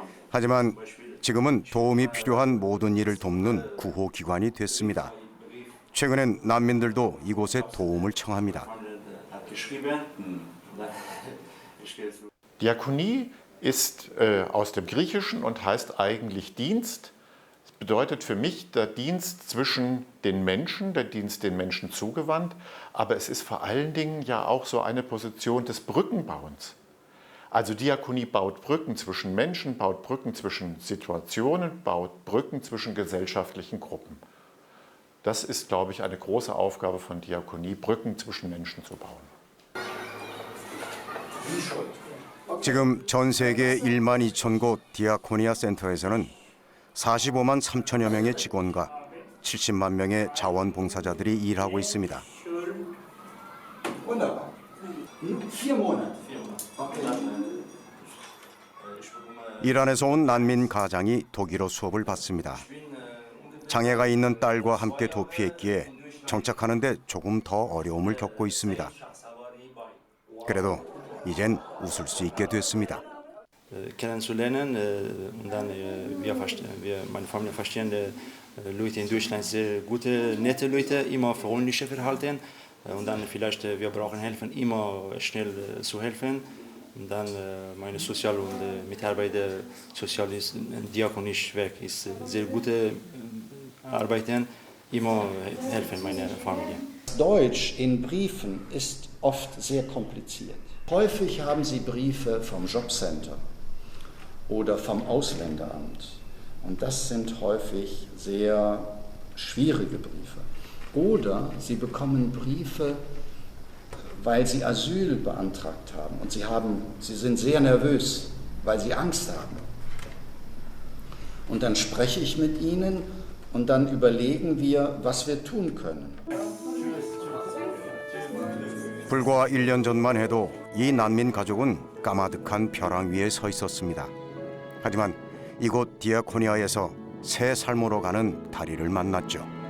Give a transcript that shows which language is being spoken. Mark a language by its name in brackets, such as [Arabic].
[Korean] 하지만 지금은 도움이 필요한 모든 일을 돕는 구호기관이 됐습니다. 최근엔 난민들도 이곳에 도움을 청합니다. [German] Diakonie ist aus dem Griechischen und heißt eigentlich Dienst. Es bedeutet für mich der Dienst zwischen den Menschen, der Dienst den Menschen zugewandt, aber es ist vor allen Dingen ja auch so eine Position des Brückenbauens. Also Diakonie baut Brücken zwischen Menschen, baut Brücken zwischen Situationen, baut Brücken zwischen gesellschaftlichen Gruppen. Das ist, glaube ich, eine große Aufgabe von Diakonie, Brücken zwischen Menschen zu bauen. [Korean] 지금 전 세계 1만 2천 곳 디아코니아 센터에서는 45만 3천여 명의 직원과 70만 명의 자원봉사자들이 일하고 있습니다. 이란에서 온 난민 가장이 독일어 수업을 받습니다. 장애가 있는 딸과 함께 도피했기에 정착하는 데 조금 더 어려움을 겪고 있습니다. 그래도 이젠 웃을 수 있게 됐습니다. [German] kennenzulernen. Und dann meine Familie verstehen Leute in Deutschland sehr gute, nette Leute, immer freundliche Verhalten. Und dann vielleicht wir brauchen helfen, immer schnell zu helfen. Und dann meine Sozial- und Mitarbeiter, soziales, diakonisch Werk ist sehr gute Arbeiten, immer helfen meine Familie. Deutsch in Briefen ist oft sehr kompliziert. Häufig haben Sie Briefe vom Jobcenter oder vom Ausländeramt. Und das sind häufig sehr schwierige Briefe. Oder Sie bekommen Briefe, weil Sie Asyl beantragt haben. Und Sie sind sehr nervös, weil Sie Angst haben. Und dann spreche ich mit Ihnen und dann überlegen wir, was wir tun können. [Korean] 불과 1년 전만 해도 이 난민 가족은 까마득한 벼랑 위에 서 있었습니다. 하지만 이곳 디아코니아에서 새 삶으로 가는 다리를 만났죠.